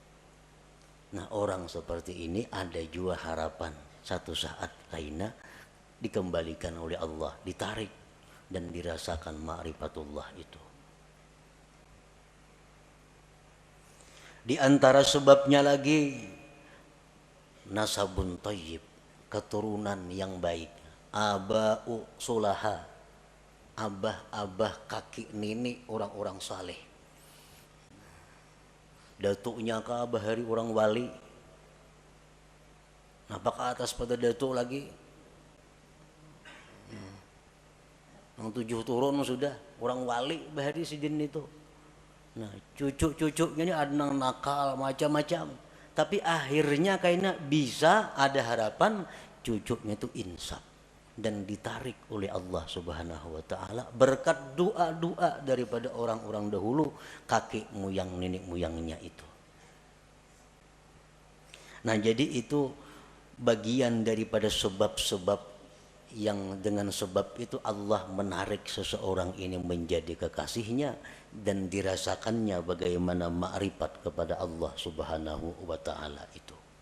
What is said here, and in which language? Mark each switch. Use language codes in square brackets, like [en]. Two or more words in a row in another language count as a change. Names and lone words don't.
[id] Nah, orang seperti ini ada juga harapan satu saat lainnya dikembalikan oleh Allah, ditarik dan dirasakan ma'rifatullah itu. Di antara sebabnya lagi [ar] nasabun thayyib, [id] keturunan yang baik. [ar] Aba'u sulaha, [id] abah-abah kakek nenek orang-orang saleh. [bjn] Datuknya ke abah hari orang wali. [id] Nampak ke atas pada datuk lagi. [bjn] Yang 7 turun sudah orang wali bahari sidin itu. [id] Nah cucu-cucunya ini ada yang nakal macam-macam. Tapi akhirnya kayaknya bisa ada harapan cucunya itu insaf dan ditarik oleh Allah [ar] Subhanahu wa taala [id] berkat doa-doa daripada orang-orang dahulu, kakek moyang nenek moyangnya itu. Nah, jadi itu bagian daripada sebab-sebab yang dengan sebab itu Allah menarik seseorang ini menjadi kekasihnya dan dirasakannya bagaimana ma'rifat kepada Allah [ar] Subhanahu wa taala [id] itu.